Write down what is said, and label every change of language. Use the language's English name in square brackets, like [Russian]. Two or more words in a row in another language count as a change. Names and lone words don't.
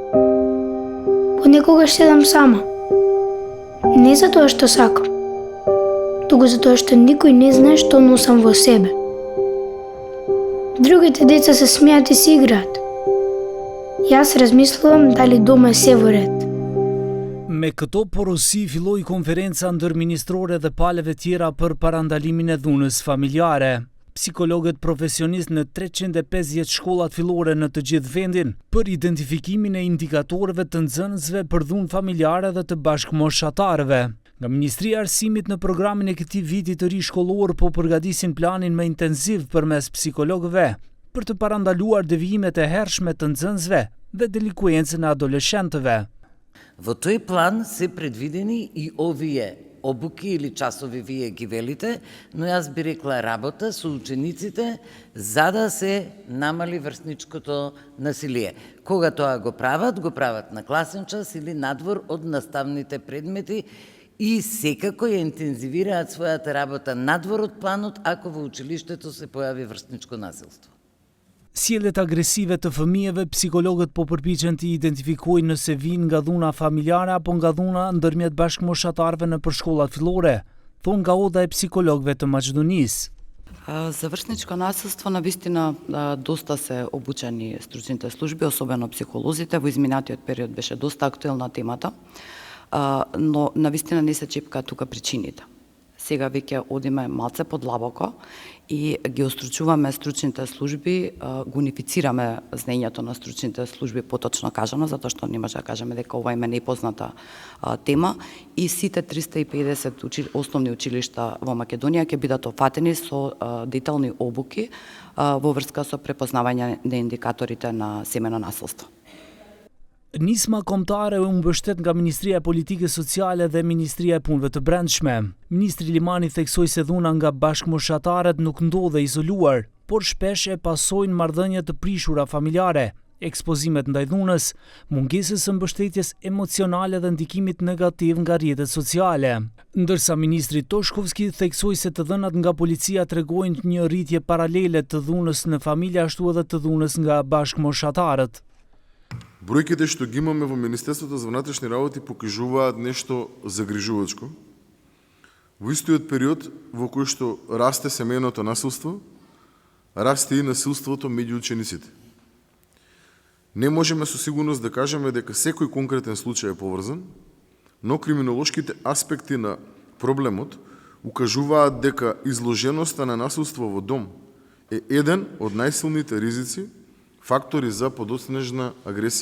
[Macedonian] Понекогаш седам сама. Не затоа што сакам, туку затоа што никој не знае што носам во себе. Другите деца се смеат и си играат. Јас размислувам дали дома е се во ред. [Albanian] Me këto porosi filloi konferenca ndërministrore dhe palëve tjera për parandalimin e dhunës familjare. Psikologët profesionistë në 350 shkollat fillore në të gjithë vendin për identifikimin e indikatorëve të nxënësve për dhunë familjare dhe të bashkëmoshatarëve. Nga Ministria e Arsimit në programin e këtij viti të ri shkollor po përgatisin planin më intensiv përmes psikologëve për të parandaluar devijimet e hershme të nxënësve dhe delikuencën e adoleshentëve. [Macedonian] Во тој план се предвидени и овие обуки или часови, вие ги велите, но јас би рекла работа со учениците за да се намали врсничкото насилие. Кога тоа го прават на класен час или надвор од наставните предмети и секако ја интензивираат својата работа надвор од планот ако во училиштето се појави врсничко насилство. [Albanian] Sjelljet agresive të fëmijëve, psikologët po përpiqen të identifikojnë nëse vijnë nga dhuna familjare apo nga dhuna ndërmjet bashkëmoshatarëve në shkollat fillore, thonë nga Oda e psikologëve të Maqedonisë. [Macedonian] За врсничко насилство навистина доста се обучени стручните служби, особено психолозите. Во изминатиот период беше доста актуелна темата, но навистина не се чепка тука причините. Сега веќе одиме малце подлабоко и ги остручуваме стручните служби, го унифицираме знаењето на стручните служби, поточно кажано, затоа што не може да кажеме дека ова им е непозната тема, и сите 350 основни училишта во Македонија ќе бидат офатени со детални обуки во врска со препознавање на индикаторите на семено насилство. [Albanian] Nisma kombëtare u mbështet nga Ministria e Politikës Sociale dhe Ministria e Punëve të Brendshme. Ministri Limani theksoi se dhuna nga bashkëmoshatarët nuk ndodhe izoluar, por shpesh e pasojnë marrëdhënie të prishura familjare, ekspozimet ndaj dhunës, mungesës së mbështetjes emocionale dhe ndikimit negativ nga rrjetet sociale. Ndërsa ministri Toshkovski theksoi se të dhënat nga policia tregojnë një rritje paralele të dhunës në familje ashtu edhe të dhunës nga bashkëmoshatarët. [Macedonian] Бројките што ги имаме во Министерството за внатрешни работи покажуваат нешто загрижувачко. Во истиот период во кој што расте семејното насилство, расте и насилството меѓу учениците. Не можеме со сигурност да кажеме дека секој конкретен случај е поврзан, но криминолошките аспекти на проблемот укажуваат дека изложеноста на насилство во дом е еден од најсилните ризици фактори за подоцнежна агресија.